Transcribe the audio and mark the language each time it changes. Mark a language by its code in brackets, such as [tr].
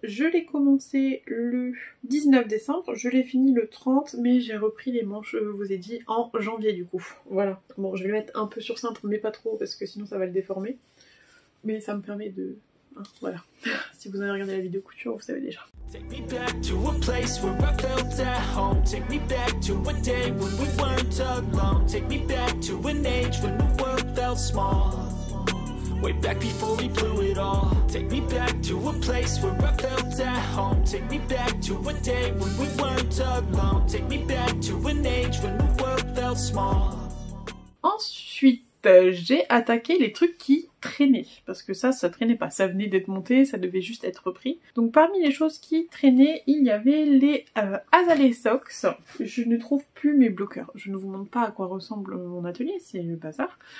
[fr] Je l'ai commencé le 19 décembre, je l'ai fini le 30 mais j'ai repris les manches, je vous ai dit, en janvier du coup. Voilà, bon je vais le mettre un peu sur cintre mais pas trop parce que sinon ça va le déformer. Mais ça me permet de... voilà, si vous avez regardé la vidéo couture, vous savez déjà. [en] Take me back to a place where I felt at home. Take me back to a day when we weren't alone. Take me back to an age when the world felt small. Way back before we blew it all. Take me back to a place where I felt at home. Take me back to a day when we weren't alone. Take me back to an age when the world felt small. [fr] Ensuite, j'ai attaqué les trucs qui traînaient, parce que ça traînait pas, ça venait d'être monté, ça devait juste être repris. Donc parmi les choses qui traînaient, il y avait les Azalea Socks. Je ne trouve plus mes bloqueurs, je ne vous montre pas à quoi ressemble mon atelier, c'est le bazar.